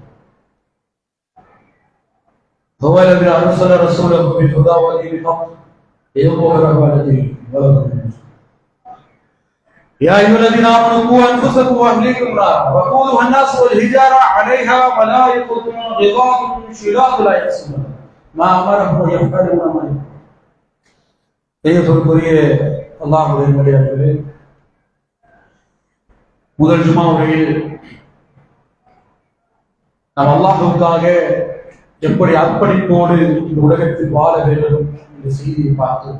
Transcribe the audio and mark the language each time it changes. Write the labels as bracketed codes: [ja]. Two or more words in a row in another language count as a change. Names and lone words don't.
[ar] هو الذي أرسل رسوله بالهدى ودين الحق ليظهره على الدين ولو كره. يا أيها الذين آمنوا قوا أنفسكم وأهليكم نارا وقودها الناس والحجارة عليها ملائكة غلاظ شداد لا يعصون ما أمرهم ويفعلون ما يؤمرون. [ta] அல்லாஹ்வுடைய நல்லடியார்களே, முதல் ஜும்மா உரையில் நாம் அல்லாஹ்வுக்காக எப்படி அர்ப்பணிப்போடு இந்த உலகத்தில் வாழ வேண்டும் என்ற செய்தியை பார்த்தோம்.